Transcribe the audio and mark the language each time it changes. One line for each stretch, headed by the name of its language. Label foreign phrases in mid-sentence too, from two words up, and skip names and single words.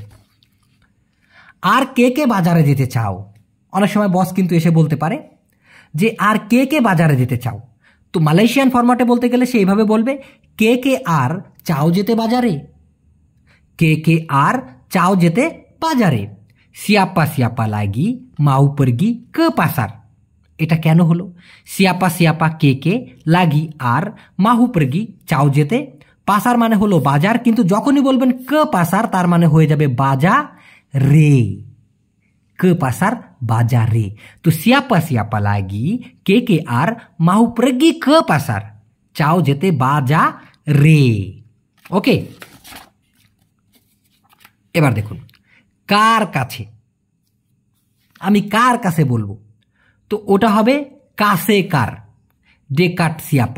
Bangla: আর কে কে বাজারে যেতে চাও, অনেক সময় বস কিন্তু এসে বলতে পারে যে আর কে কে বাজারে যেতে চাও, তো মালয়েশিয়ান ফরম্যাটে বলতে গেলে সে এইভাবে বলবে কে কে আর চাও যেতে বাজারে, কে কে আর চাও যেতে বাজারে,
Malay: siapa siapa lagi mau pergi ke pasar.
Bangla: এটা কেন হলো,
Malay: siapa siapa
Bangla: কে কে লাগি আর
Malay: mahu pergi
Bangla: চাও যেতে, পাসার মানে হলো বাজার, কিন্তু যখনই বলবেন
Malay: ke pasar
Bangla: তার মানে হয়ে যাবে বাজার রে,
Malay: ke pasar
Bangla: বাজারে। তো
Malay: siapa siapa lagi
Bangla: কে কে আর
Malay: mahu pergi ke pasar
Bangla: চাও যেতে বাজার রে। ওকে, এবার দেখুন কার কাছে, আমি কার কাছে বলবো, তো ওটা হবে কাছে কার,
Malay: dekat siapa.